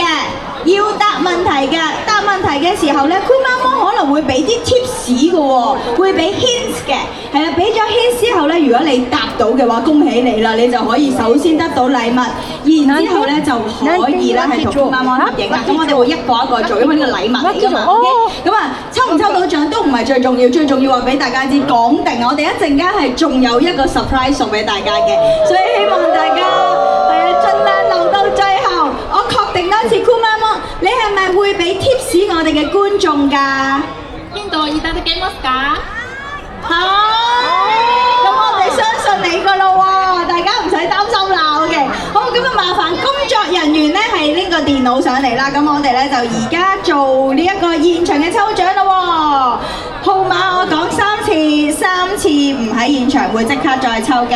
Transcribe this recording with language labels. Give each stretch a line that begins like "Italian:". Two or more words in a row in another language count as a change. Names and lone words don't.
Cantonese: 要答問題嘅，答問題嘅時候咧，酷媽媽可能會俾啲 tips 嘅喎，會俾 hints 嘅，係啦，俾咗 hints 之後咧，如果你答到嘅話，恭喜你啦，你就可以首先得到禮物，然之後咧就可以咧係同酷媽媽合影啦。咁我哋會一個一個做，因為呢個禮物嚟㗎嘛。OK， 咁啊，抽唔抽到獎都唔係最重要，最重要話俾大家知，講定我哋一陣間係仲有一個 surprise 送俾大家嘅，所以希望大家係啊，盡量留到最後。我確定多次，酷媽媽，你係咪會俾 tips 我哋嘅觀眾㗎？
Japanese: ヒントをいただけますか？
Cantonese: 咁我哋相信你㗎咯喎，大家唔使擔心啦。OK， 好，咁啊麻煩工作人員咧係拎個電腦上嚟啦。咁我哋咧就而家做呢一個現場嘅抽獎咯喎。號碼我講3次，3次唔喺現場會即刻再抽嘅。